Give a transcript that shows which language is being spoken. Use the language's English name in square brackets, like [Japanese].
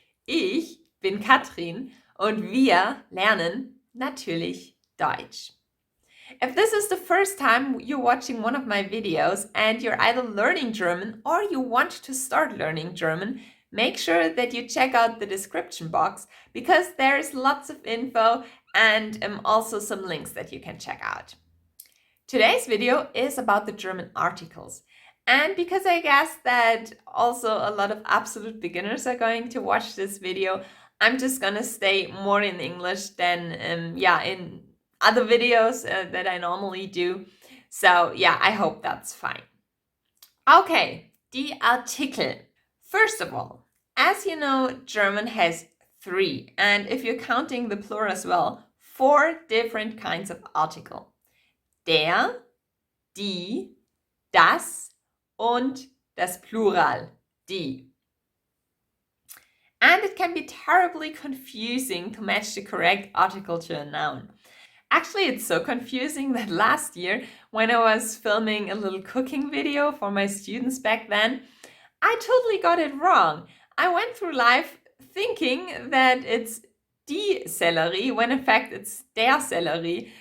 [German] Ich bin Kathrin und wir lernen natürlich Deutsch. [English] If this is the first time you're watching one of my videos and you're either learning German or you want to start learning German, make sure that you check out the description box because there's lots of info and also some links that you can check out. Today's video is about the German articles. And because I guess that also a lot of absolute beginners are going to watch this video, I'm just gonna stay more in English than in other videos that I normally do. So yeah, I hope that's fine. Okay, [German] die Artikel. [English] First of all, as you know, German has 3, and if you're counting the plural as well, 4 different kinds of article. [German] Der, die, das und das Plural, die. [English] And it can be terribly confusing to match the correct article to a noun. Actually, it's so confusing that last year, when I was filming a little cooking video for my students back then, I totally got it wrong. I went through life thinking that it's die Sellerie, when in fact it's der Sellerie.